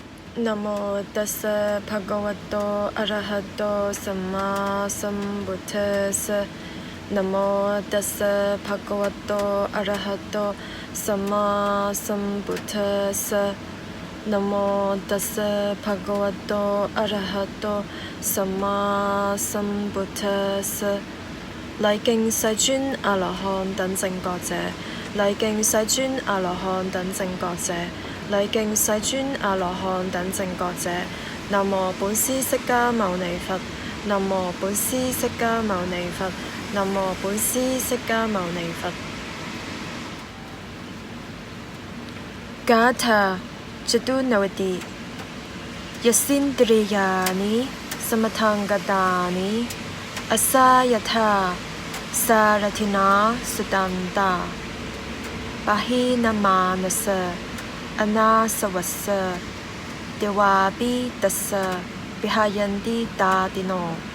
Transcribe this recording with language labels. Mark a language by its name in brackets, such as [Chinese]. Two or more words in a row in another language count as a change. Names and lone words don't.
[Pali] นะโมตัสสะภะคะวะโตอะระหะโตสัมมาสัมพุทธัสสะนะ โมตัสสะภะคะวะโตอะระหะโตสัมมาสัมพุทธัสสะนะโมตัสสะภะคะวะโตอะระหะโตสัมมาสัมพุทธัสสะ [Chinese] 禮敬世尊阿羅漢等正覺者，禮敬世尊阿羅漢等正覺者，禮敬世尊阿羅漢等正覺者。南無本師釋迦牟尼佛，南無本師釋迦牟尼佛，南無本師釋迦牟尼佛。Gatha Chatunavati [Pali] Yasindriyani Samatangadani Asayatha Sarathina Sudanta Bahinamanasa Anasavasa Dewabi Tassa Vihayanti Tadino